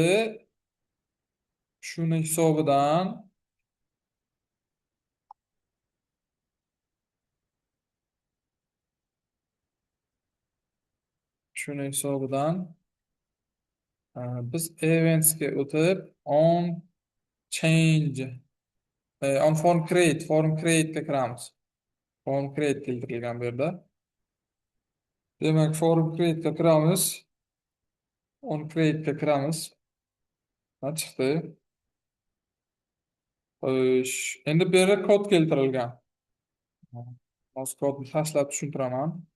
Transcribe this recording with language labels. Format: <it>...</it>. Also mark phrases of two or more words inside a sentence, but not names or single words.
<uz>Shuni hisobidan biz eventsga o'tib</uz> <en>on form create</en> <uz>ga kiramiz.</uz> <en>Form create</en> <uz>keltirilgan bu yerda. Demak,</uz> <en>form create</en> <uz>ga kiramiz.</uz> <en>On create</en> <uz>ga kiramiz. Ha, chiqdi. Xo'sh, endi bu yerda kod keltirilgan. Hozir kodni tashlab tushuntiraman.</uz>